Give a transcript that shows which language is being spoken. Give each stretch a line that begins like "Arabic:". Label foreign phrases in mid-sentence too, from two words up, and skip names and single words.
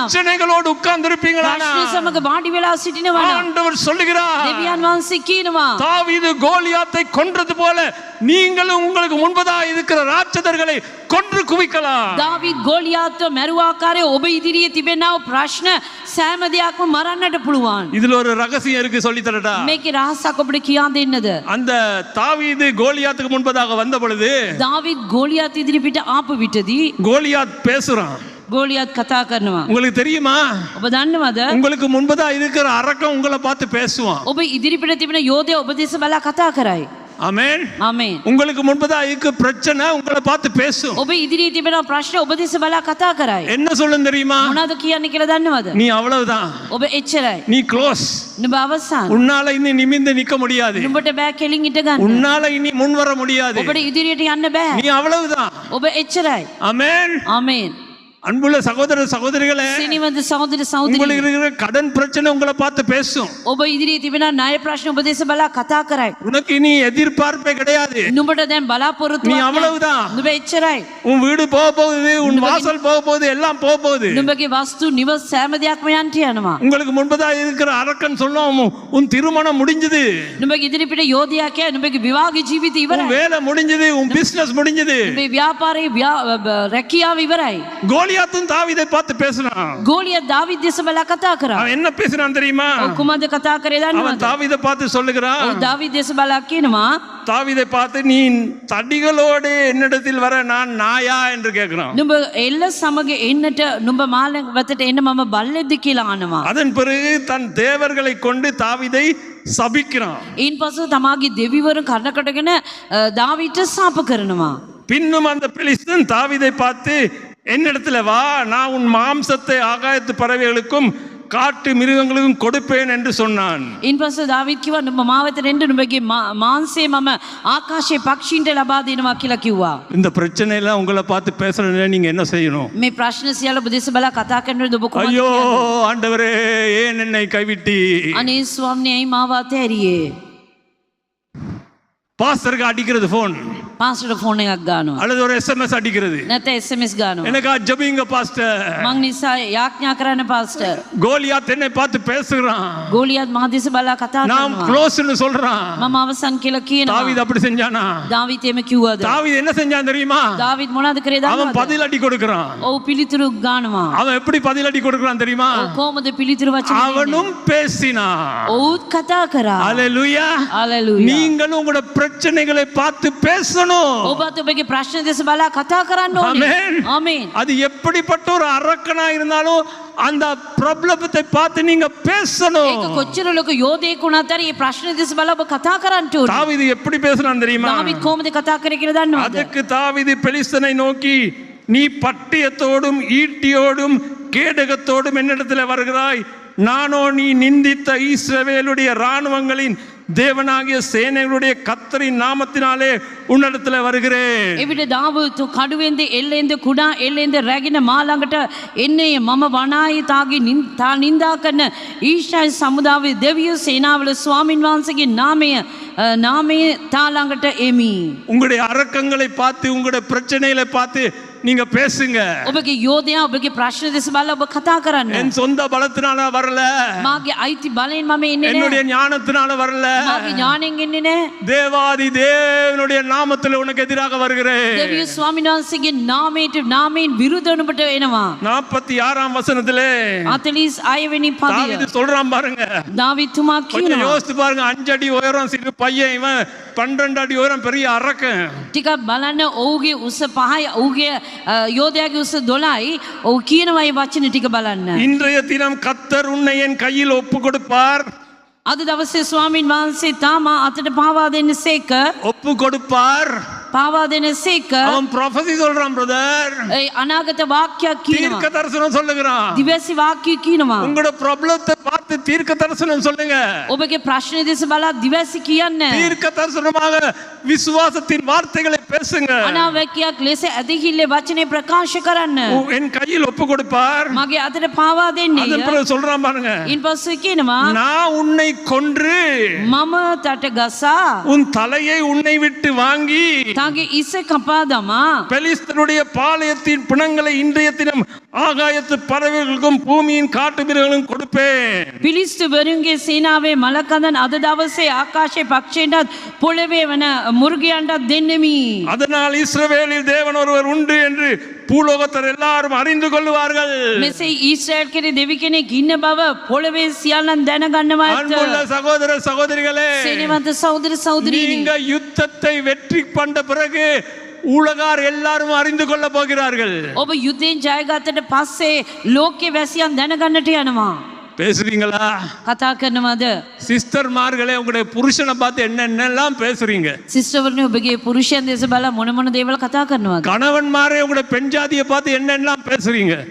Tamil: பிரச்சனைகளோடு உட்கார்ந்து இருப்பீங்களானா?
Sinhala: ප්‍රශ්න සමග වාඩි වෙලා සිටිනවා නම්,
Tamil: ஆண்டவர் சொல்லுகிறார்,
Sinhala: දෙවියන් වහන්සේ කියනවා
Tamil: தாவீது கோலியாத்தை கொன்றது போல நீங்களும் உங்களுக்கு முன்பதாக இருக்கிற ராட்சதர்களை கொன்று குவிக்கலாம்.
Sinhala: දාවිද් ගෝලියාත්ව මැරුව ආකාරයේ ඔබ ඉදිරියේ තිබෙනා වූ ප්‍රශ්න සෑම දෙයක්ම මරන්නට පුළුවන්.
Tamil: இதுல ஒரு ரகசியம் இருக்கு, சொல்லி தரட்டா?
Sinhala: මේකේ රහසක් ඔබට කියා දෙන්නද?
Tamil: அந்த தாவீது கோலியாத்துக்கு முன்பதாக வந்த பொழுது
Sinhala: දාවිද් ගෝලියාත් ඉදිරිපිට ආපු විටදී
Tamil: கோலியாத் பேசுறான்.
Sinhala: ගෝලියාත් කතා කරනවා.
Tamil: உங்களுக்கு தெரியுமா?
Sinhala: ඔබ දන්නවද?
Tamil: உங்களுக்கு முன்பதாக இருக்கிற அரக்கன் உங்களை பார்த்து பேசுவான்.
Sinhala: ඔබ ඉදිරිපිට තිබෙන යෝධය ඔබ දෙස බලා කතා කරයි.
Tamil: ஆமென்.
Sinhala: ආමේන්.
Tamil: உங்களுக்கு முன்பதாக இருக்கிற பிரச்சனை உங்களை பார்த்து பேசும்.
Sinhala: ඔබ ඉදිරියේ තිබෙන ප්‍රශ්න ඔබ දෙස බලා කතා කරයි.
Tamil: என்ன சொல்லும் தெரியுமா?
Sinhala: මොනවද කියන්නේ කියලා දන්නවද?
Tamil: நீ அவ்வளவுதான்,
Sinhala: ඔබ එච්චරයි.
Tamil: நீ க்ளோஸ்,
Sinhala: නුඹ අවසන්.
Tamil: உன்னால இனி நிமிர்ந்து நிக்க முடியாது,
Sinhala: නුඹට බෑ කෙලින් හිට ගන්න.
Tamil: உன்னால இனி முன் வர முடியாது,
Sinhala: ඔබට ඉදිරියට යන්න බෑ.
Tamil: நீ அவ்வளவுதான்.
Sinhala: ඔබ එච්චරයි.
Tamil: ஆமென்.
Sinhala: ආමේන්.
Tamil: அன்புள்ள சகோதர சகோதரிகளே,
Sinhala: සිනිවන්ත සහෝදර සහෝදරියනි,
Tamil: உங்களுக்கு இருக்கிற கடன் பிரச்சனை உங்களை பார்த்து பேசும்.
Sinhala: ඔබ ඉදිරියේ තිබෙන ණය ප්‍රශ්න ඔබ දෙස බලා කතා කරයි.
Tamil: உனக்கு இனி எதிர்பார்ப்பே கிடையாது,
Sinhala: නුඹට දැන් බලාපොරොත්තු
Tamil: நீ அவ்வளவுதான்.
Sinhala: නුඹ එච්චරයි.
Tamil: உன் வீடு போக போகுது, உன் வாசல் போக போகுது, எல்லாம் போக போகுது.
Sinhala: නුඹගේ වස්තු නිවස් සෑම දෙයක්ම යන්ට යනවා.
Tamil: உங்களுக்கு முன்பதாக இருக்கிற அரக்கன் சொல்லும், உன் திருமணம் முடிஞ்சது,
Sinhala: නුඹගේ ඉදිරිපිට යෝධයා කියයි නුඹගේ විවාහ ජීවිතය
Tamil: உன்
Sinhala: ඉවරයි.
Tamil: வேலை முடிஞ்சது, உன் பிசினஸ் முடிஞ்சது.
Sinhala: නුඹේ ව්‍යාපාරයේ රැකියාව ඉවරයි.
Tamil: கோலியாத்தும் தாவீதை பார்த்து பேசினான்.
Sinhala: ගෝලියා දාවිද් දෙස බලා කතා කරා.
Tamil: அவன் என்ன பேசினான் தெரியுமா?
Sinhala: ඔව් කුමද කතා කරේ
Tamil: அவன்
Sinhala: දන්නවද?
Tamil: தாவீதை பார்த்து சொல்லுகிறான்,
Sinhala: ඔව් දාවිද් දෙස බලා කියනවා
Tamil: தாவீதை பார்த்து, நீ தடிகளோடு என்னிடத்தில் வர நான் நாயா என்று கேட்கிறான்.
Sinhala: නුඹ එල්ල සමග එන්නට නුඹ මාළ වෙතට එන්න මම බල්ලෙක්ද කියලා අහනවා.
Tamil: அதன் பிறகு தன் தேவர்களை கொண்டு தாவீதை சபிக்கிறான்.
Sinhala: ඊන් පසු තමාගේ දෙවිවරු කනකටගෙන දාවිට සාප කරනවා.
Tamil: பின்னும் அந்த பெலிஸ்தன் தாவீதை பார்த்து, என்னிடத்துல வா, நான் உன் மாம்சத்தை ஆகாயத்து பறவைகளுக்கும் காட்டு மிருகங்களுக்கும் கொடுப்பேன் என்று சொன்னான்.
Sinhala: ඊන් පස්සේ දාවිද් කිව්වා නුඹ මාව වෙතට එන්න නුඹගේ මාංශය මම ආකාශයේ පක්ෂීන්ට ලබා දෙනවා කියලා කිව්වා.
Tamil: இந்த பிரச்சனை எல்லாம் உங்களை பார்த்து பேசுறதுல நீங்க என்ன செய்யணும்?
Sinhala: මේ ප්‍රශ්න සියල්ල ඔබ දෙස බලා කතා කරනකොට ඔබ කොහොමද
Tamil: ஐயோ
Sinhala: කියන්නේ?
Tamil: ஆண்டவரே, ஏன் என்னை கைவிட்டி?
Sinhala: අනේ ස්වාමී ඇයි මාව අතෑරියේ?
Tamil: பாஸ்டருக்கு அடிக்கிறது போன்,
Sinhala: පාස්ටර්ට ෆෝන් එකක් ගන්නවා.
Tamil: அல்லது ஒரு SMS அடிக்கிறது,
Sinhala: නැත්නම් SMS ගන්නවා.
Tamil: எனக்கா ஜெபிங்க பாஸ்டர்.
Sinhala: මං නිසා යාඥා කරන්න පාස්ටර්.
Tamil: கோலியாத் என்னை பார்த்து பேசுறான்,
Sinhala: ගෝලියත් මහ දෙස බලා කතා
Tamil: நாம்
Sinhala: කරනවා.
Tamil: க்ளோஸ்னு சொல்றான்.
Sinhala: මම අවසන් කියලා කියනවා.
Tamil: தாவீது அப்படி செஞ்சானா?
Sinhala: දාවිත් එම කිව්වද?
Tamil: தாவீது என்ன செஞ்சான் தெரியுமா?
Sinhala: දාවිත් මොනවද කරේ
Tamil: அவன்
Sinhala: දන්නවද?
Tamil: பதில் அடி கொடுக்கிறான்.
Sinhala: ඔව් පිළිතුරු ගන්නවා.
Tamil: அவன் எப்படி பதில் அடி கொடுக்கிறான் தெரியுமா?
Sinhala: ඔව් කොහොමද පිළිතුරු වචන දෙන්නේ?
Tamil: அவனும் பேசினான்.
Sinhala: ඔව්ත් කතා කරා.
Tamil: அல்லேலூயா.
Sinhala: හalleluya.
Tamil: நீங்களும் உங்களோட பிரச்சனைகளை பார்த்து பேசணும்.
Sinhala: ඔබත් ඔබගේ ප්‍රශ්න දෙස බලා කතා කරන්න ඕනේ.
Tamil: ஆமென்.
Sinhala: ආමේන්.
Tamil: அது எப்படிப்பட்ட ஒரு அரக்கனா இருந்தாலும் அந்த ப்ராப்ளத்தை பார்த்து நீங்க பேசணும்.
Sinhala: ඒක කොච්චර ලොකු යෝධයෙක් වුණත් හරි මේ ප්‍රශ්න දෙස බලා ඔබ කතා කරන්න ඕනේ.
Tamil: தாவீது எப்படி பேசுறான் தெரியுமா?
Sinhala: දාවිත් කොහොමද කතා කරේ කියලා දන්නවද?
Tamil: அதுக்கு தாவீது பெலிஸ்தனை நோக்கி, நீ பட்டயத்தோடும் ஈட்டியோடும் கேடகத்தோடும் என்னிடத்தில் வருகிறாய், நானோ நீ நிந்தித்த இஸ்ரவேலுடைய இராணுவங்களின் தேவனாகிய சேனைகளுடைய கர்த்தரின் நாமத்தினாலே உன்னிடத்தில் வருகிறேன்.
Sinhala: එවිට දාවිත් කඩුවෙන්ද එල්ලෙන්ද කුඩා එල්ලෙන්ද රැගෙන මා ළඟට එන්නේ මම වනාහි තාගේ නින්දා කරන ඊශ්‍රායල් සමුදායේ දෙවියෝ සේනාවල ස්වාමින් වහන්සේගේ නාමය තා ළඟට එමි.
Tamil: உங்களுடைய அரக்கங்களை பார்த்து, உங்களுடைய பிரச்சனைகளை பார்த்து நீங்க பேசுங்க.
Sinhala: ඔබගේ යෝධයා ඔබගේ ප්‍රශ්න දෙස බලලා ඔබ කතා කරන්න.
Tamil: என் சொந்த பலத்தினால வரல,
Sinhala: මාගේ අයිති බලයෙන් මම එන්නේ
Tamil: என்னுடைய
Sinhala: නැහැ.
Tamil: ஞானத்தினால வரல,
Sinhala: මාගේ ඥාණයෙන් එන්නේ නැහැ.
Tamil: தேவாதி தேவனுடைய நாமத்தில் உனக்கு எதிராக வருகிறேன்.
Sinhala: දෙවියන් ස්වාමීන් වහන්සේගේ නාමයෙන් විරුද්ධ වුණපට එනවා.
Tamil: 46ஆம் வசனத்திலே
Sinhala: 46 වෙනි පදය.
Tamil: தாவீது சொல்றான் பாருங்க.
Sinhala: දාවිතුමා
Tamil: கொஞ்சம்
Sinhala: කියනවා.
Tamil: யோசித்து பாருங்க. 5 அடி உயரம் சிறு பையன், இவன் 12 அடி உயரம் பெரிய அரக்கன்.
Sinhala: ටිකක් බලන්න ඔහුගේ උස 5යි ඔහුගේ යෝධයාගේ උස 12යි. ඔහු කියනවා මේ වචන ටික බලන්න.
Tamil: இன்றைய தினம் கர்த்தர் உன்னை என் கையில் ஒப்பு கொடுப்பார்.
Sinhala: අද දවසේ ස්වාමීන් වහන්සේ තාම අතට පාවා දෙන්නසේක.
Tamil: ஒப்பு கொடுப்பார்.
Sinhala: පාවා දෙන්නසේක.
Tamil: அவன் ப்ரொஃபஸி சொல்றான் பிரதர்.
Sinhala: ඒ අනාගත වාක්‍යයක්
Tamil: தீர்க்க
Sinhala: කියනවා.
Tamil: தரிசனம் சொல்லுகிறான்.
Sinhala: දිවැසි වාක්‍ය කියනවා.
Tamil: உங்களோட ப்ராப்ளத்தை பார்த்து தீர்க்க தரிசனம் சொல்லுங்க.
Sinhala: ඔබගේ ප්‍රශ්න දෙස බලා දිවැසි කියන්න.
Tamil: தீர்க்க தரிசனமாக விசுவாசத்தின் வார்த்தைகளை பேசுங்க.
Sinhala: අනාවැකියක් ලෙස ඇදහිල්ලේ වචනේ ප්‍රකාශ කරන්න.
Tamil: என் கையில் ஒப்பு கொடுப்பார்.
Sinhala: මගේ අතට පාවා දෙන්නේ.
Tamil: அதன் பிறகு சொல்றான் பாருங்க.
Sinhala: ඉන්පස්සේ කියනවා
Tamil: நான் உன்னை கொன்று
Sinhala: මම තට ගසා
Tamil: உன் தலையை உன்னை விட்டு வாங்கி
Sinhala: තාගේ ඉස කපා දමා
Tamil: பெலிஸ்தருடைய பாளையத்தின் பிணங்களை இன்றைய தினம் ஆகாயத்து பறவைகளுக்கும் பூமியின் காட்டு மிருகங்களும் கொடுப்பேன்.
Sinhala: පිලිස්තුවරුන්ගේ සේනාවේ මලකඳන් අද දවසේ ආකාශයේ පක්ෂීන්ටත් පොළවේ වන මුර්ගයන්ටත් දෙන්නෙමි.
Tamil: அதனால் இஸ்ரவேலில் தேவன் ஒருவர் உண்டு என்று பூலோகத்தர் எல்லாரும் அறிந்து கொள்வார்கள்.
Sinhala: මෙසේ ඊශ්‍රායල් කෙරේ දෙවි කෙනෙක් ඉන්න බව පොළවේ සියල්ලන් දැනගන්නවා
Tamil: அன்புள்ள
Sinhala: ඇත.
Tamil: சகோதர சகோதரிகளே,
Sinhala: සේනවන්ත සහෝදර සහෝදරීනි,
Tamil: நீங்க யுத்தத்தை வெற்றி பண்ண பிறகு உலகார் எல்லாரும் அறிந்து கொள்ள போகிறார்கள்.
Sinhala: ඔබ යුද්ධයෙන් ජයගත්තට පස්සේ ලෝකේ වැසියන් දැනගන්නට යනවා.
Tamil: பேசுறீங்களா?
Sinhala: කතා කරනවද?
Tamil: சிஸ்டர்மார்களே, உங்களுடைய புருஷனை பார்த்து என்னென்னலாம் பேசுறீங்க?
Sinhala: සිස්ටර්වරුනි, ඔබගේ පුරුෂයන් දෙස බලලා මොන මොන දේවල් කතා කරනවද?
Tamil: கணவன்மாரே, உங்களுடைய பெண் ஜாதியை பார்த்து என்னென்னலாம் பேசுறீங்க?